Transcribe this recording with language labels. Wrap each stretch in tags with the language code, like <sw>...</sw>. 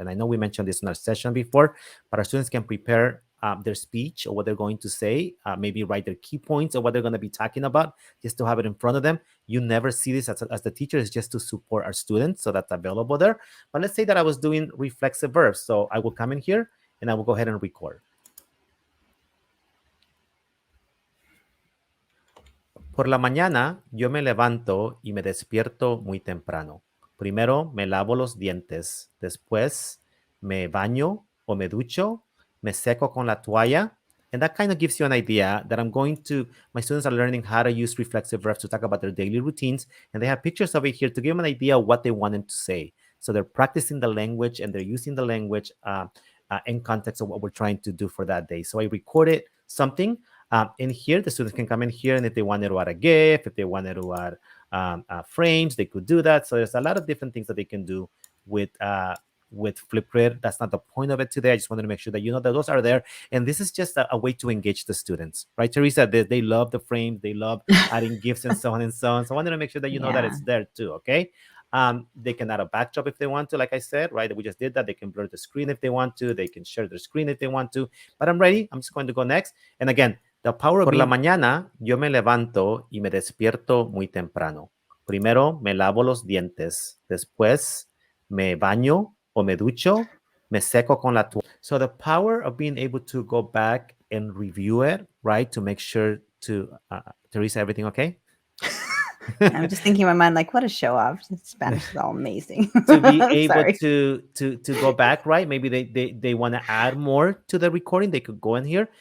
<en>And I know we mentioned this in our session before, but our students can prepare their speech or what they're going to say, maybe write their key points or what they're going to be talking about, just to have it in front of them. You never see this as the teacher. It's just to support our students, so that's available there. But let's say that I was doing reflexive verbs. So I will come in here and I will go ahead and record.</en> <es>Por la mañana yo me levanto y me despierto muy temprano. Primero me lavo los dientes, después me baño o me ducho, me seco con la toalla.</es> <en>And that kind of gives you an idea that my students are learning how to use reflexive verbs to talk about their daily routines. And they have pictures of it here to give them an idea of what they want them to say. So they're practicing the language and they're using the language in context of what we're trying to do for that day. So I recorded something. In here, the students can come in here, and if they wanted to add a GIF, if they wanted to add frames, they could do that. So there's a lot of different things that they can do with FlipGrid. That's not the point of it today. I just wanted to make sure that you know that those are there. And this is just a way to engage the students, right, Teresa? They love the frames. They love adding GIFs and so on and so on. So I wanted to make sure that you know that it's there too, okay? They can add a backdrop if they want to, like I said, right? We just did that. They can blur the screen if they want to. They can share their screen if they want to. But I'm ready. I'm just going to go next. And again, the power of</en> <es>la mañana, yo me levanto y me despierto muy temprano. Primero me lavo los dientes, después me baño o me ducho, me seco con la toalla.</es> <en>So the power of being able to go back and review it, right, to make sure to, Teresa, everything okay? I'm just thinking in my mind, like, what a show off. Spanish is all amazing. To be able to go back, right? Maybe they want to add more to the recording. They could go in here.</en>